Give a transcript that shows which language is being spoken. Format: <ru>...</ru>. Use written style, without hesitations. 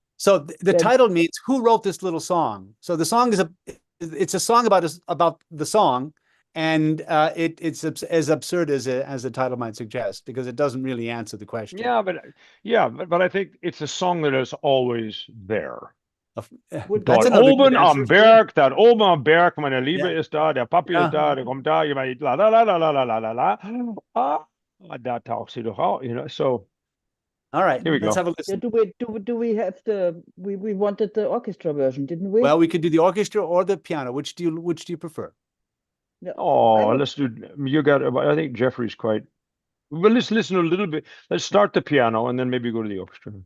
<en>So the title means who wrote this little song. So the song it's a song about the song, and it's as absurd as the title might suggest, because it doesn't really answer the question. But I think it's a song that is always there. That's another</en> <de>oben am Berg, dort oben am Berg, meine Liebe ist da, der Papi ist da, der kommt da, la la la la la la la la. Da taucht sie doch auch,</de> <en>you know. So all right, here we let's go. have a listen. Do we have we wanted the orchestra version, didn't we? Well, we could do the orchestra or the piano. Which do you prefer? No, let's do. I think Jeffrey's quite. Well, let's listen a little bit. Let's start the piano and then maybe go to the orchestra.</en>